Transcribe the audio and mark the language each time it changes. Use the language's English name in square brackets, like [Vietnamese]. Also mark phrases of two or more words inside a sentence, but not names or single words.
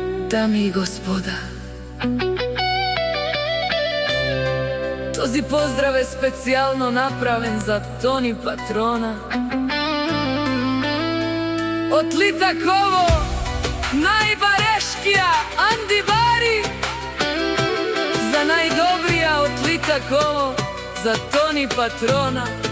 [Bulgarian] Дами и господа, този поздрав е специално направен за Тони Патрона. От Литаково, najbaрешкия Анди Бари, за най-добрия от Литаково, за Тони Патрона.